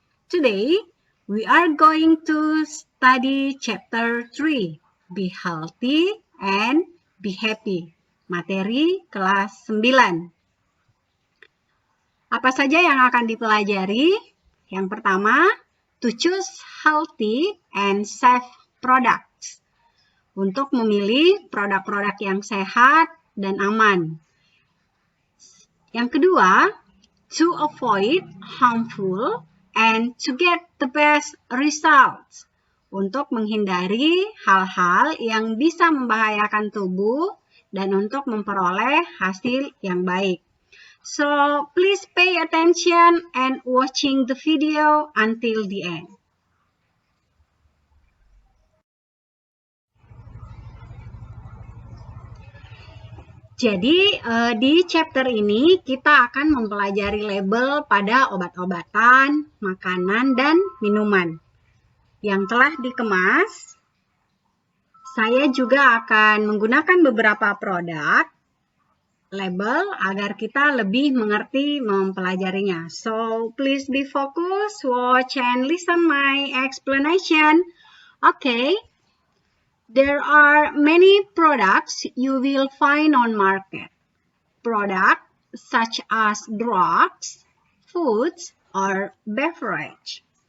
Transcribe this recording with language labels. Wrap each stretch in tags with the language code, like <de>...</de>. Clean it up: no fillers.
<en>Today, we are going to study chapter 3, Be Healthy and Be Happy.</en> <id>Materi kelas 9. Apa saja yang akan dipelajari?</id> <en>Yang pertama, to choose healthy and safe products.</en> <id>Untuk memilih produk-produk yang sehat dan aman.</id> <en>Yang kedua, to avoid harmful and to get the best results.</en> <id>Untuk menghindari hal-hal yang bisa membahayakan tubuh dan untuk memperoleh hasil yang baik.</id> <en>So, please pay attention and watching the video until the end.</en> <id>Jadi, di chapter ini kita akan mempelajari label pada obat-obatan, makanan, dan minuman yang telah dikemas. Saya juga akan menggunakan beberapa produk label agar kita lebih mengerti mempelajarinya.</id> <en>So, please be focused, watch and listen my explanation. Okay. There are many products you will find on market. Products such as drugs, foods, or beverage.</en>